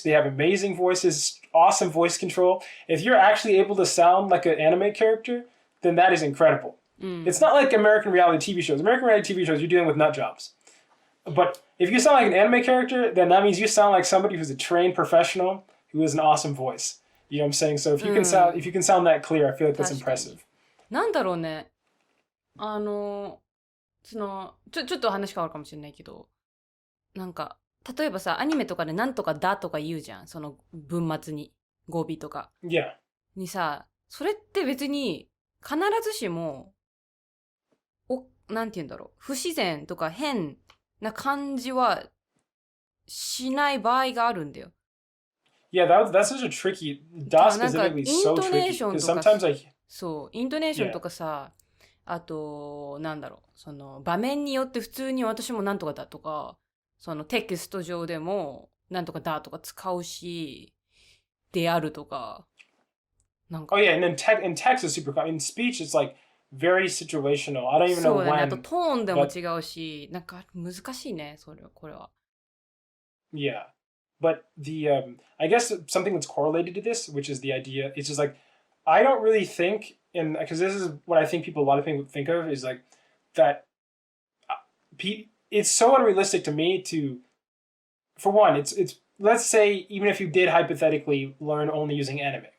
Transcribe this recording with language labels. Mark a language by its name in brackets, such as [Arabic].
[English] They have amazing voices, awesome voice control. If you're actually able to sound like an anime character, then that is incredible. It's not like American reality TV shows. American reality TV shows, you're dealing with nut jobs. But if you sound like an anime character, then that means you sound like somebody who's a trained professional who has an awesome voice. You know what I'm saying? So if you can sound that clear, I feel like that's impressive. [Japanese] なんだろうね。ちょっと話変わるかもしれないけど、なんか例えばさ、アニメとかでなんとかだとか言うじゃん。その文末に語尾とか。 [English] Yeah. [Japanese] にさ、それって別に必ずしもなんて言うんだろう、不自然とか変な感じはしない場合があるんだよ。 [English] Yeah, that's such a tricky. Da specifically is so tricky because sometimes [Japanese] そう、イントネーションとかさ、あとなんだろう、その場面によって普通に私もなんとかだとか、そのテキスト上でもなんとかだとか使うし、であるとか。なんか [English] Oh yeah, and then text is super common. In speech, it's like very situational. I don't even know [Japanese] そうだね。あ [English] when. [Japanese] とトーンでも違うし、なんか難しいね、これは。 [English] Yeah, but I guess something that's correlated to this, which is the idea, it's just like I don't really think, and because this is what I think a lot of people think of is like that. It's so unrealistic to me to, for one, it's let's say even if you did hypothetically learn only using anime.